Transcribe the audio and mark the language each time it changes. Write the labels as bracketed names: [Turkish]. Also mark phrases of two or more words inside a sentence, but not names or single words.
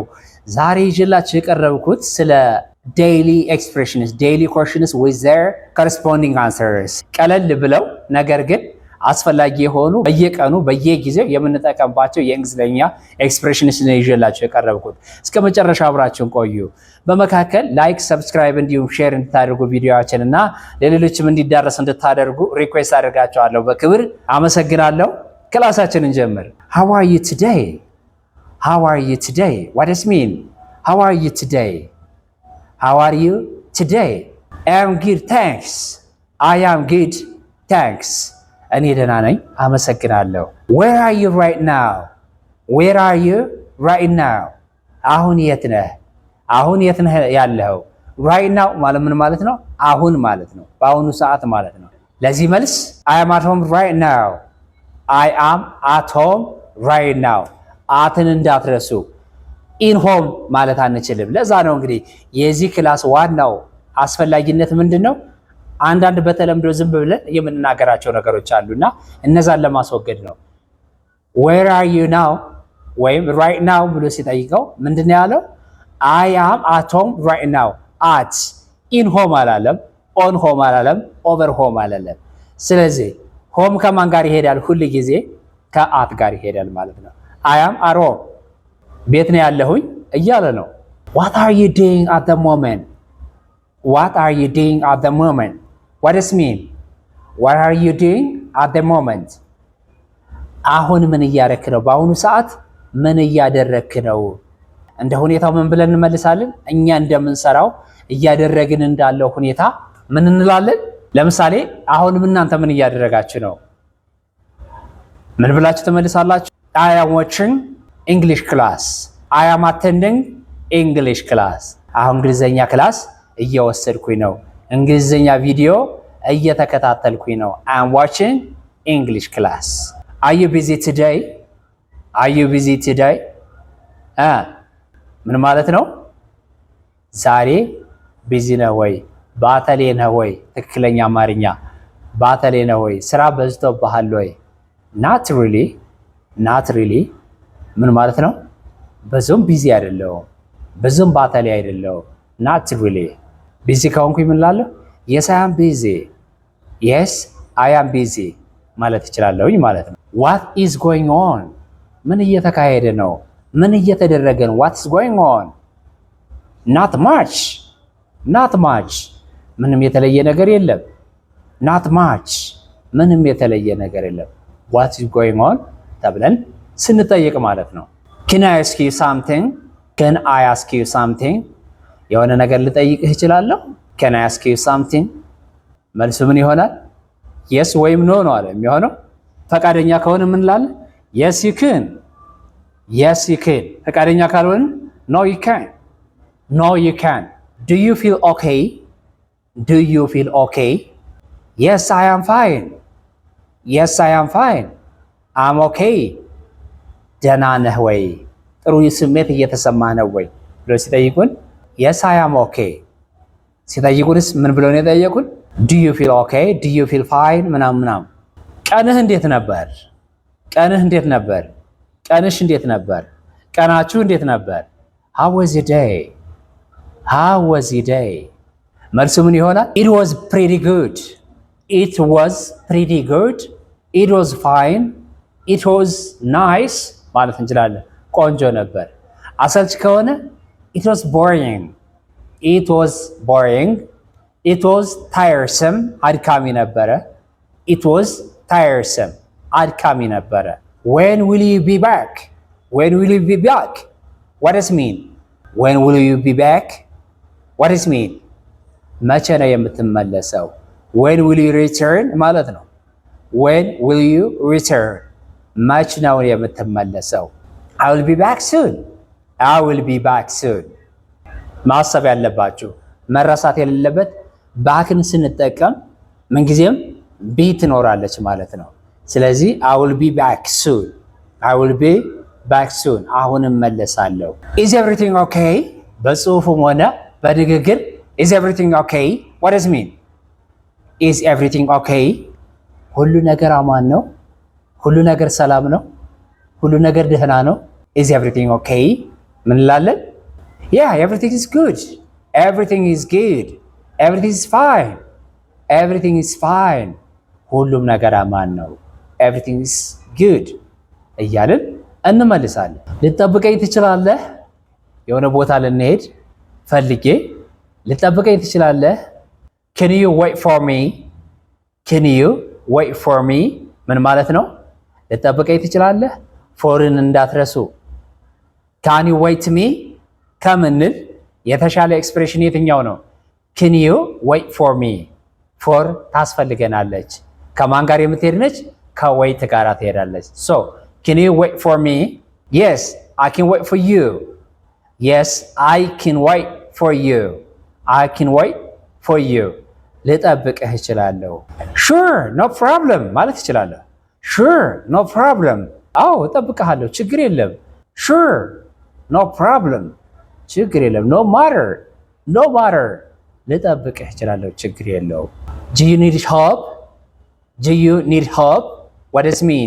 [Amharic] ዛሬ ይዤላችሁ የቀረብኩት ስለ [English] daily expressions daily questions with their corresponding answers [Amharic] ቀለል ብለው ነገር ግን አስፈላጊ የሆኑ በየቀኑ በየጊዜው የምንጠቀምባቸው የእንግሊዝኛ ኤክስፕሬሽንስ ነው ይዤላችሁ የቀረብኩት። እስከ መጨረሻ አብራችሁን ቆዩ። በመካከል [English] like, subscribe [Amharic] እንዲሁም ሼር እንድታደርጉ ቪዲዮአችንን እና ለሌሎችም እንዲዳረስ እንድታደርጉ ሪኩዌስት አደርጋችኋለሁ። በክብር አመሰግናለሁ። ክላሳችንን ጀምር። [English] How are you today? How are you today? What does it mean? How are you today? How are you today? I am good, thanks. I am good, thanks. [Amharic] እኔ ደህና ነኝ አመሰግናለሁ። [English] Where are you right now? Where are you right now? [Amharic] አሁን የት ነህ? አሁን የት ነህ ያለኸው? [English] Right now [Amharic] ማለት ምን ማለት ነው? አሁን ማለት ነው። በአሁኑ ሰዓት ማለት ነው። ለዚህ መልስ [English] I am at home right now. I am at home right now. [Amharic] አትን እንዳትረሱ። [English] in home [Amharic] ማለት አንችልም። ለዛ ነው እንግዲህ የዚህ ክላስ ዋናው አስፈላጊነት ምንድነው? አንዳንድ በተለምዶ ዝም ብለን የምንናገራቸው ነገሮች አሉና እነዛን ለማስወገድ ነው። [English] Where are you now? [Amharic] ወይም [English] right now [Amharic] ብሎ ሲጠይቀው ምንድነው ያለው? [English] I am at home right now. at in home አላለም፣ on home አላለም፣ over home አላለም። [Amharic] ስለዚህ ሆም ከማን ጋር ይሄዳል? ሁሉ ጊዜ ከአት ጋር ይሄዳል ማለት ነው። [English] I am at home [Amharic] ቤት ነው ያለሁኝ እያለ ነው። [English] What are you doing at the moment? What are you doing at the moment? What does it mean? What are you doing at the moment? [Amharic] አሁን ምን እያደረክ ነው? በአሁኑ ሰዓት ምን እያደረክ ነው? እንደ ሁኔታው ምን ብለን እንመልሳለን? እኛ እንደምንሰራው እያደረግን እንዳለው ሁኔታ ምን እንላለን? ለምሳሌ አሁንም እናንተ ምን እያደረጋችሁ ነው? ምን ብላችሁ ትመልሳላችሁ? [English] I am watching English class. I am attending English class. [Amharic] አሁን እንግሊዘኛ ክላስ እየወሰድኩኝ ነው። እንግሊዘኛ ቪዲዮ እየተከታተልኩኝ ነው። [English] I am watching English class. Are you busy today? Are you busy today? [Amharic] ምን ማለት ነው? ዛሬ ቢዚ ነህ ወይ? ባተሌ ነህ ወይ? ትክክለኛ አማርኛ ባተሌ ነህ ወይ? ስራ በዝቶብሃል ወይ? [English] Not really. Not really. [Amharic] ምን ማለት ነው? ብዙም ቢዚ አይደለሁም፣ ብዙም ባተሌ አይደለሁም። [English] Not really. [Amharic] ቢዚ ከሆንኩኝ ምን እላለሁ? [English] Yes I am busy. Yes I am busy [Amharic] ማለት እችላለሁኝ ማለት ነው። [English] What is going on? [Amharic] ምን እየተካሄደ ነው? ምን እየተደረገ ነው? [English] What is going on? Not much. Not much. [Amharic] ምንም የተለየ ነገር የለም። [English] Not much. [Amharic] ምንም የተለየ ነገር የለም። [English] What is going on [Amharic] ተብለን ስንጠይቅ ማለት ነው። [English] Can I ask you something? Can I ask you something? [Amharic] የሆነ ነገር ልጠይቅህ እችላለሁ? [English] Can I ask you something? [Amharic] መልሱ ምን ይሆናል? Yes ወይም no ነው አለ የሚሆነው። ፈቃደኛ ከሆነ ምን እንላለን? [English] Yes you can. Yes you can. [Amharic] ፈቃደኛ ካልሆነ [English] No you can. No you can. Do you feel okay? Do you feel okay? Yes I am fine. Yes I am fine. I'm okay. [Amharic] ደህና ነህ ወይ? ጥሩ ስሜት እየተሰማህ ነው ወይ ብሎ ሲጠይቁን [English] Yes I am okay [Amharic] ሲጠይቁንስ ምን ብለው ነው የጠየቁን? [English] Do you feel okay? Do you feel fine? [Amharic] ምናምን። ቀንህ እንዴት ነበር? ቀንህ እንዴት ነበር? ቀንሽ እንዴት ነበር? ቀናችሁ እንዴት ነበር? [English] How was your day? How was your day? [Amharic] መልሱ ምን ይሆናል? [English] It was pretty good. It was pretty good. It was fine. It was nice [Amharic] ማለት እንችላለን። ቆንጆ ነበር። አሰልች ከሆነ [English] It was boring. It was boring. It was tiresome. [Amharic] አድካሚ ነበረ። [English] It was tiresome. [Amharic] አድካሚ ነበረ። [English] When will you be back? When will you be back? What does it mean? When will you be back? What does it mean? [Amharic] መቼ ነው የምትመለሰው? [English] When will you return [Amharic] ማለት ነው። [English] When will you return? [Amharic] መቼ ነው የምትመለሰው? [English] I will be back soon. I will be back soon. [Amharic] ማሰብ ያለባችሁ መረሳት የሌለበት ባክን ስንጠቀም ምንጊዜም ቢ ትኖራለች ማለት ነው። ስለዚህ [English] I will be back soon. I will be back soon. [Amharic] አሁን እመለሳለሁ። [English] Is everything okay? [Amharic] በጽሁፍም ሆነ በንግግር [English] Is everything okay? What does it mean? Is everything okay? [Amharic] ሁሉ ነገር አማን ነው? ሁሉ ነገር ሰላም ነው? ሁሉ ነገር ደህና ነው? [English] is everything okay? [Amharic] ምን እንላለን? [English] yeah, everything is good. everything is good. everything is fine. everything is fine. [Amharic] ሁሉም ነገር አማን ነው። [English] everything is good [Amharic] እያልን እንመልሳለን። ልትጠብቀኝ ትችላለህ? የሆነ ቦታ ልንሄድ ፈልጌ ልትጠብቀኝ ትችላለህ? [English] can you wait for me? can you wait for me? [Amharic] ምን ማለት ነው? ልትጠብቀኝ ትችላለህ? ፎርን እንዳትረሱ። [English] can you wait me? [Amharic] ከምንል የተሻለ ኤክስፕሬሽን የትኛው ነው? [English] can you wait for me? [Amharic] ፎር ታስፈልገናለች። ከማን ጋር የምትሄድ ነች? ከዌይት ጋር ትሄዳለች። [English] so can you wait for me? yes, I can wait for you. yes, I can wait for you. I can wait for you. [Amharic] ልጠብቅህ እችላለሁ። [English] sure, no problem [Amharic] ማለት እችላለሁ። [English] sure, no problem. [Amharic] አዎ እጠብቅሃለሁ፣ ችግር የለም። [English] sure, no problem. [Amharic] ችግር የለም። [English] no matter, no matter. [Amharic] ልጠብቅህ እችላለሁ፣ ችግር የለውም። [English] do you need help? do you need help? what does it mean?